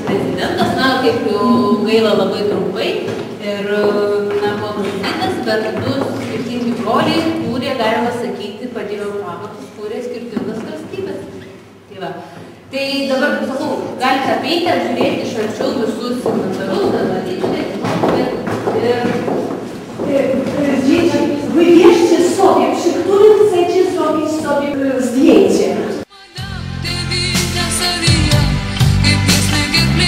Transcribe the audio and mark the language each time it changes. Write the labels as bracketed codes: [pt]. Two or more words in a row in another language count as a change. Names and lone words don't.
[lt] prezidentas, kaip jau gaila labai trumpai, ir buvo nužudytas, bet 2 skirtingi broliai kūrė, galima sakyti, padėjo pamatus, kūrė skirtingas valstybės. Tai va. Tai dabar, kaip sakau, galite apeiti, apžiūrėti iš arčiau visus signatarus, tada [pl] Dzieci, wybierzcie sobie, przy którym chcecie zrobić sobie zdjęcie.